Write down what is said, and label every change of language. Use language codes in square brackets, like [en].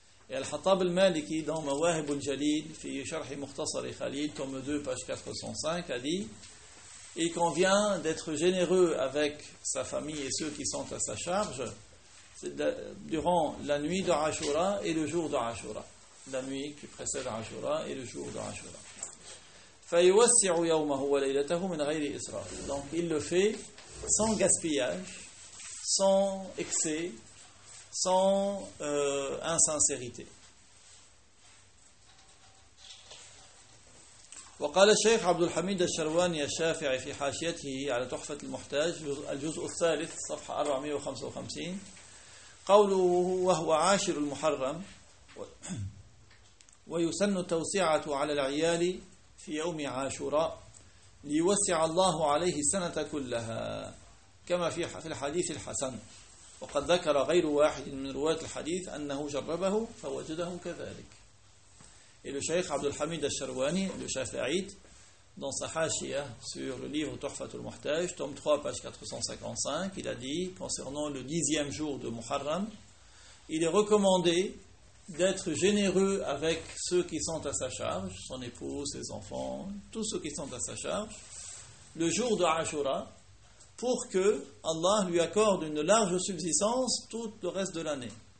[fr] Et Al-Hattab al-Maliki, dans Mawahib al-Jalil, fi Sharh Mukhtasar al-Khalil, tome 2, page 405, a dit « Il convient d'être généreux avec sa famille et ceux qui sont à sa charge durant la nuit de Ashura et le jour de Ashura. » La nuit qui précède Ashura et le jour de Ashura. [ar] فيوسع يومه وليلته من غير إسراف. [fr] Donc il le fait sans gaspillage, sans excès, sans insincérité. [ar] وقال الشيخ عبد الحميد الشرواني الشافعي في حاشيته على تحفة المحتاج الجزء الثالث صفحة 455 قوله وهو عاشر المحرم ويسن التوسعة على العيال في يوم عاشوراء ليوسع الله عليه السنة كلها كما في الحديث الحسن. وقد ذكر غير واحد من رواة الحديث أنه جربه فوجده كذلك. [fr] الشيخ عبد الحميد الشرواني الشافعيد dans sa hachia sur le livre Tuhfat al-Muhtaj, tome 3, page 455, il a dit, concernant le dixième jour de Muharram, il est recommandé d'être généreux avec ceux qui sont à sa charge, son épouse, ses enfants, tous ceux qui sont à sa charge, le jour de Ashura, pour que Allah lui accorde une large subsistance tout le reste de l'année.